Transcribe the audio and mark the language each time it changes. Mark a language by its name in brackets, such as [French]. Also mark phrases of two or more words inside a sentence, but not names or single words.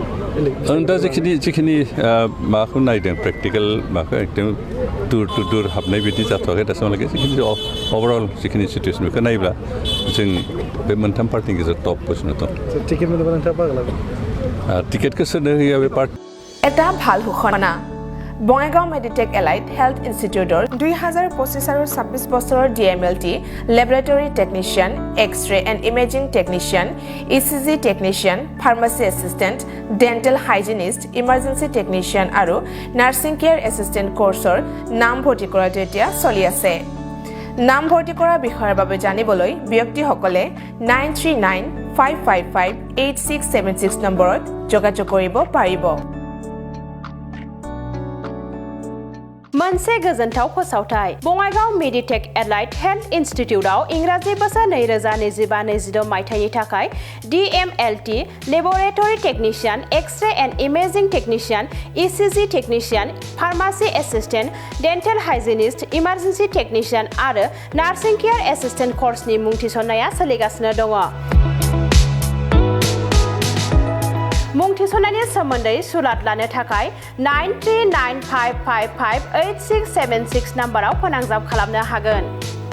[Bodo] आं दा जिखिनि माबाखौ नायदों प्रेक्टिकेल माबाखौ एकदम दुर हाबनाय बिदि जाथ'वाखै दासिमहालागै जिखिनि अभारअल जिखिनि सिटुवेसन बेखौ नायोब्ला जों बे मोनथाम पार्टिनि गेजेराव टप पजिशनाव दं टिकेट मोनोबा नोंथाङा बाहागो लागोन टिकेटखौ सोरनो होयो बे पार्ट [Assamese] এটা ভাল ঘোষণা বঙাইগাঁও মেডিটেক এলাইট হেল্থ ইনষ্টিটিউটৰ 2025 আৰু 26 বছৰৰ [English] DMLT laboratory technician X-ray and imaging technician ECG technician pharmacy assistant dental hygienist emergency technician [Assamese] আৰু [English] nursing care assistant course [Assamese] নাম ভৰ্তি কৰাটো এতিয়া চলি আছে নাম ভৰ্তি কৰাৰ বিষয়ৰ বাবে জানিবলৈ ব্যক্তিসকলে 9395558676 নম্বৰত যোগাযোগ কৰিব পাৰিব [Bodo] मोनसे गोजोनथाव फोसावथाय बङाइगाव मेडिटेक एलाइट हेल्थ इन्स्टिट्यूटआव इंराजि बोसोर 2025-26 मायथाइनि थाखाय [English] DMLT laboratory technician X-ray and imaging technician ECG technician pharmacy assistant dental hygienist emergency technician [Bodo] आरो [English] nursing care assistant course [Bodo] मुं थिसननाया सोलिगासिनो दङ मुं थिसननायनि सोमोन्दै सुलाद लानो थाखाय 9395558676 नाम्बाराव फोनांजाब खालामनो हागोन